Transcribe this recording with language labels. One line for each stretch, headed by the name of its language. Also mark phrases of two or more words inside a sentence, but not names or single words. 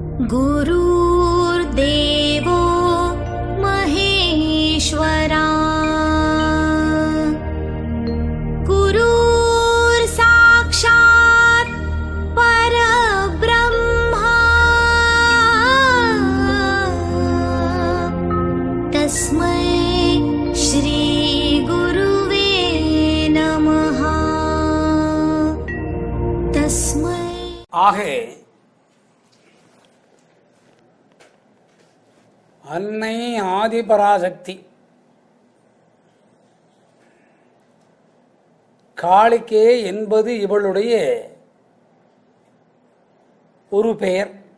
Sanskrit: गुरुर्देवो महेश्वरा गुरुर्साक्षात् परब्रह्मा तस्मै श्री गुरुवे नमः। तस्मै
Tamil: ஆகே அன்னை ஆதிபராசக்தி காளிகே என்பது இவளுடைய ஒரு பெயர்.